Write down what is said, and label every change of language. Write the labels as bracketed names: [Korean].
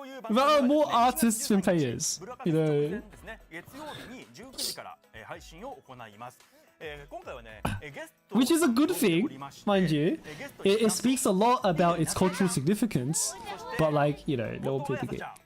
[English] There are more artists than players, you know. [Japanese] 月曜日に19時から配信を行います。今回はね、ゲスト [English] Which is a good thing, mind you. It speaks a lot about its cultural significance, but like, you know, no one played the game.